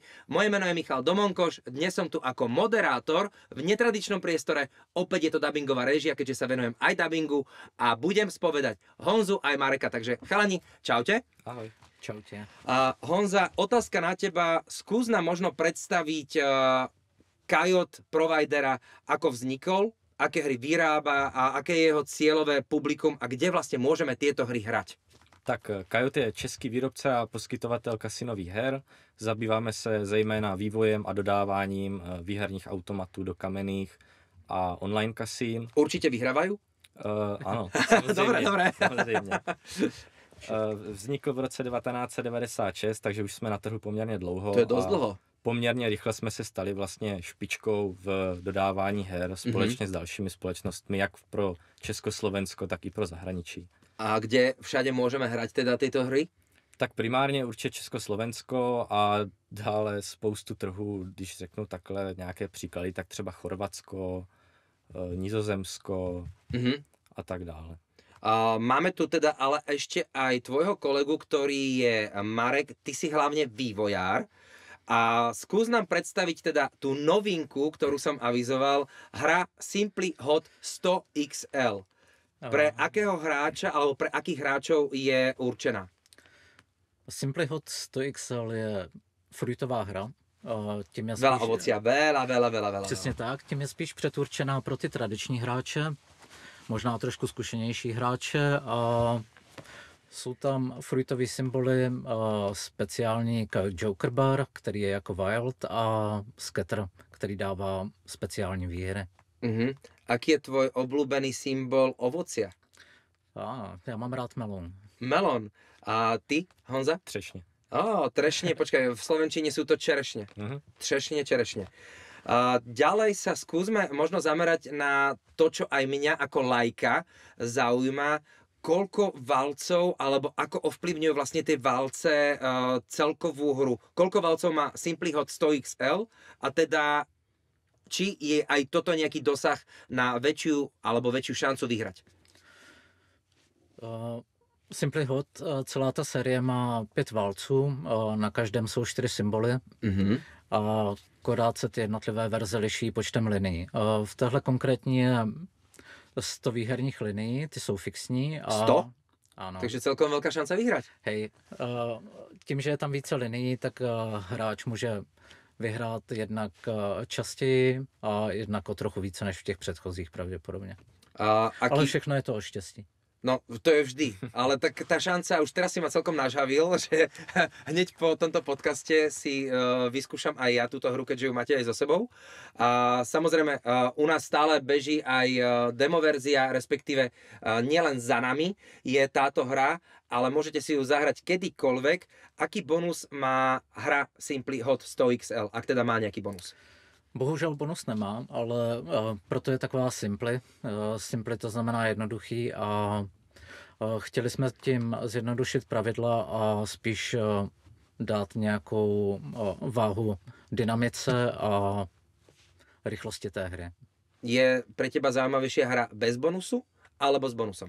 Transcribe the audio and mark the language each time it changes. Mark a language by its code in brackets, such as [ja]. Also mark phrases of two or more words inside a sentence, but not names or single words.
[sk] Moje meno je Michal Domonkoš, dnes som tu ako moderátor v netradičnom priestore, opäť je to dabingová réžia, keďže sa venujem aj dabingu a budem spovedať Honzu aj Mareka, takže chalani, čaute. Ahoj. Čaute. Honza, otázka na teba. Skús nám možno predstaviť Kajot providera, ako vznikol, aké hry vyrába a aké je jeho cieľové publikum a kde vlastne môžeme tieto hry hrať. [cs] Tak Kajot je český výrobce a poskytovatel kasinových her. Zabýváme se zejména vývojem a dodáváním výherních automatů do kamenných a online kasín. [sk] Určite vyhrávajú? [cs] Ano, samozřejmě. [sk] Dobre. [cs] Samozřejmě. Vznikl v roce 1996, takže už jsme na trhu poměrně dlouho. To je dost dlouho. Poměrně rychle jsme se stali vlastně špičkou v dodávání her společně s dalšími společnostmi, jak pro Československo, tak i pro zahraničí. [sk] A kde všade môžeme hrať teda tieto hry? [cs] Tak primárně určitě Československo a dále spoustu trhů, když řeknu takhle nějaké příklady, tak třeba Chorvatsko, Nizozemsko a tak dále. [sk] Máme tu teda ale ešte aj tvojho kolegu, ktorý je Marek, ty si hlavne vývojár a skús nám predstaviť teda tú novinku, ktorú som avizoval, hra Simply Hot 100 XL. Pre akého hráča alebo pre akých hráčov je určená? [cs] Simply Hot 100 XL je fruitová hra. Tím je [sk] Veľa [cs] spíš, [sk] ovocia, veľa. [cs] Přesně tak, tím je spíš předurčená pro ty tradiční hráče, možná trošku zkušenější hráče a jsou tam fruitové symboly, speciální Joker Bar, který je jako Wild a Scatter, který dává speciální výhry. [sk] Aký je tvoj obľúbený symbol ovocia? [cs] Já mám rád melon. [sk] Melon. A ty, Honza? [cs] Třešně. [sk] Trešne, počkaj, v slovenčine sú to čerešne. Třešne, čerešne. Ďalej sa skúsme možno zamerať na to, čo aj mňa ako laika zaujíma, koľko valcov, alebo ako ovplyvňujú vlastne tie valce celkovú hru. Koľko valcov má Simply Hot 100 XL a teda či je aj toto nejaký dosah na väčšiu alebo väčšiu šancu vyhrať? [cs] Simply Hot, celá ta série má 5 valců, na každém jsou 4 symboly. A akorát se ty jednotlivé verze liší počtem linií. V téhle konkrétní je 100 výherních linií, ty jsou fixní. [sk] 100? [cs] Ano. [sk] Takže celkom veľká šanca vyhrať. [cs] Hej, tím, že je tam více linií, tak hráč může vyhrát jednak častěji a jednak o trochu více než v těch předchozích pravděpodobně. Ale všechno je to o štěstí. [sk] No, to je vždy, ale tak tá šanca, už teraz si ma celkom nažavil, že hneď po tomto podcaste si vyskúšam aj ja túto hru, keďže ju máte aj so sebou. A samozrejme, u nás stále beží aj demoverzia, respektíve nielen za nami je táto hra, ale môžete si ju zahrať kedykoľvek. Aký bonus má hra Simply Hot 100 XL, ak teda má nejaký bonus? [cs] Bohužel bonus nemá, ale proto je taková Simply. Simply to znamená jednoduchý a chtěli jsme tím zjednodušit pravidla a spíš dát nějakou váhu dynamice a rychlosti té hry. [sk] Je pre teba zaujímavejšia hra bez bonusu alebo s bonusom?